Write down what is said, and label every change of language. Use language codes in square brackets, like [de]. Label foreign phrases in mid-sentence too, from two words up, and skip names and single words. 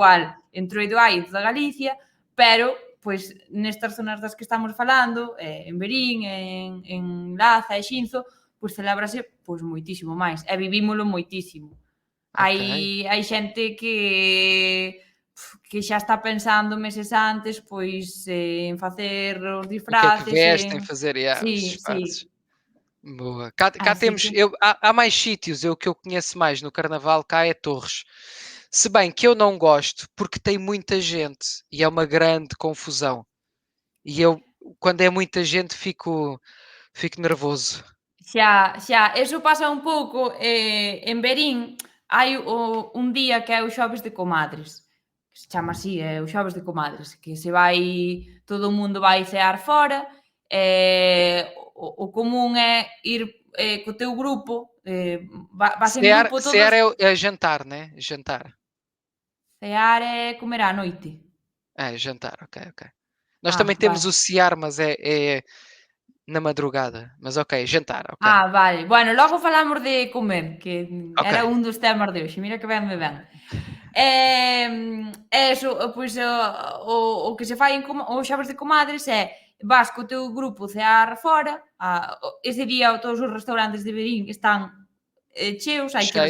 [gl] igual, Entroido hai en toda Galicia, pero, pois, nestas zonas das que estamos falando, en Verín, en Laza e Xinzo, pois celébrase, pois, moitísimo máis, e vivímolo moitísimo. [pt] Ok. [gl] Hai xente que xa está pensando meses antes, pois, en facer os [pt] O que é que [gl] disfraces, [pt] vestem, fazer os [gl] sí. [pt] disfarces. Boa. Cá [gl] Así [pt] temos. [gl] que [pt] Há mais sítios. O que eu conheço mais no carnaval cá é Torres. Se bem que eu não gosto porque tem muita gente e é uma grande confusão. E eu, quando é muita gente, fico nervoso. [gl] Xa, eso pasa un pouco, en Verín hai un día que é o xoves de comadres, que se chama así, é o xoves de comadres, que se vai todo o mundo vai cear fora, o común é ir, co teu grupo, vas en Cear, grupo cear todos, [pt] é jantar, né? Jantar. [gl] cear é comer á noite. [pt] É, jantar, ok. Nós também temos [gl] Vale. [pt] o cear, mas é na madrugada. Mas ok, jantar, ok. [gl] Vale. Bueno, logo falamos de comer, que [pt] Ok. [gl] era un dos temas de hoxe. Mira que ben me ven. Eso, pois o que se fai o xoves de comadres é vas co teu grupo cear fora, ese día todos os restaurantes de Verín están cheos, hai que